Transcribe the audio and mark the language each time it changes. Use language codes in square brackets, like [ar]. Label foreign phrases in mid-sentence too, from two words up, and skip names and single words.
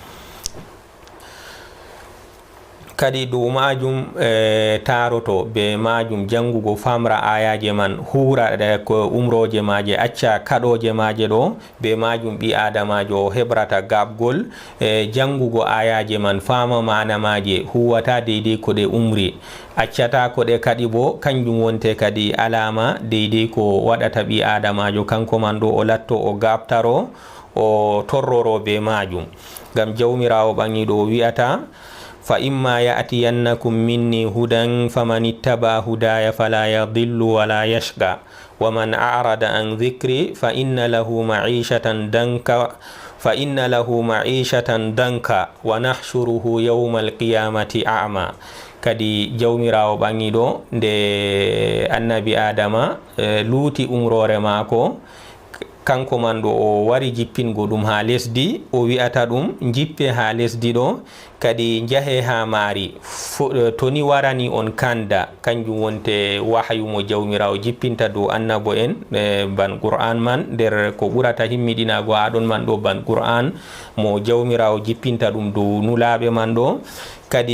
[ff] Kadi dow majum taroto be majum jangugo famra ayaje man, hura ko umroje maje, acca kaɗoje maje ɗo be majum ɓi adamajo hebrata gabgol jangugo ayaje man, fama mana maje, huwata deidei ko ɗe umri, accata ko ɗe kadi bo kanjum wonte kadi alama deidei ko waɗata ɓi adamajo kanko man ɗo o latto o gabtaro o torroro be majum. Ngam jawmirawo ɓangiɗo o wi'ata [ar] فإما يأتينكم مني هدى فمن اتبع هداي فلا يضل ولا يشقى ومن أعرض عن ذكري فإن له معيشة ضنكا ونحشره يوم القيامة أعمى. [ff] Kadi jawmirawo ɓangiɗo nde annabi adama luuti umrore maako, kanko man ɗo o wari jippingo ɗum ha lesdi, o wi'ata ɗum jippe ha lesdi ɗo, kadi jahe ha maari, toni warani on kanda, kanjum wonte wahayu mo jawmirawo jippinta dow annabo en ban qur'an man, nder ko ɓurata himmiɗinago haɗon man ɗo ban qur'an mo jawmirawo jippinta ɗum dow nulaɓe man ɗo.